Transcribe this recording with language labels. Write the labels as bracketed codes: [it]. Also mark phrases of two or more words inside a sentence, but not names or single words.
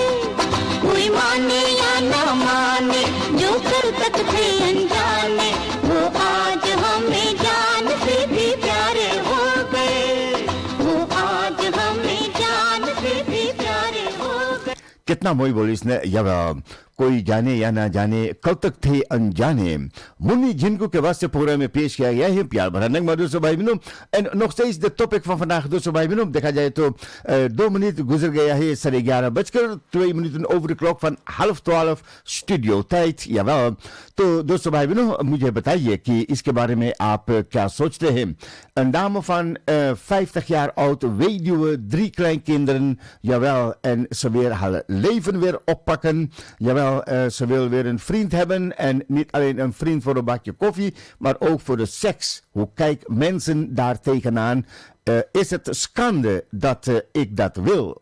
[hi] कोई माने या न माने जो कल तक थे अनजाने, वो आज हमें जान से भी प्यारे हो गए. वो आज हमें जान से भी प्यारे हो गए. कितना मोई बोली इसने. जब कोई जाने या ना जाने कल तक थे अनजाने, मुन्नी जिनको के वास्ते प्रोग्राम में पेश किया गया है. प्यार भरा नगमा दोस्तों भाई बहनों. [nl] En nog steeds de topic van vandaag [hi] दोस्तों भाई बहनों. देखा जाए तो 2 मिनट गुजर गया है [nl] 11:02 over de klok van 11:30 studio tijd. Jawel. [hi] तो दोस्तों भाई बहनों, मुझे बताइए कि इसके बारे में आप क्या सोचते हैं. [nl] Een dame van 50 jaar oud, weduwe, 3 kleinkinderen. Jawel. En ze weer haar leven weer oppakken. Jawel. Ze wil weer een vriend hebben. En niet alleen een vriend voor een bakje koffie, maar ook voor de seks. Hoe kijken mensen daar tegenaan? Is het schande dat ik dat wil?